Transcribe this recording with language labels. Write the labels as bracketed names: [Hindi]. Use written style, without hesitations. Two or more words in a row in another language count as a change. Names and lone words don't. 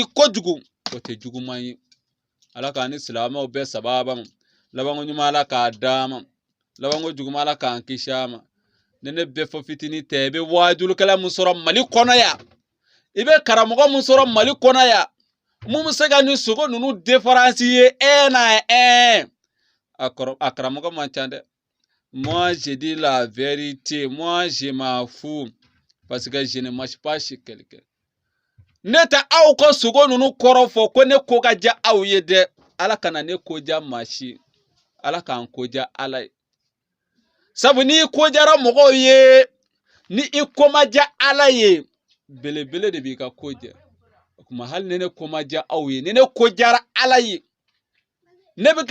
[Bambara] kojugu o tɛ juguman ye ala k'an ni silamɛw bɛɛ sababa ma labanko ɲuman ala k'a d'a ma labanko juguman ala k'an kisi a ma ni ne bɛfɔ fitinin tɛ i bɛ wajulikɛla mun sɔrɔ mali kɔnɔ yan i bɛ karamɔgɔ mun sɔrɔ mali kɔnɔ yan mun bɛ se ka nin sogo ninnu différence ye [French] un à un [Bambara] a karamɔgɔ man ca dɛ [French] moi je dis la vérité moi je m'en fous parce que je ne marche pas chez quelqu'un [Bambara] ne tɛ aw ka sogo ninnu kɔrɔ fɔ ko ne ko ka diya aw ye dɛ ala kana ne ko diya maa si ala k'an ko diya ala ye sabu n'i ko diyara mɔgɔw ye ni i ko ma diya ala ye belebele de b'i ka ko jɛ o kuma hali ni ne ko ma diya aw ye ni ne ko diyara Ala ye ne bɛ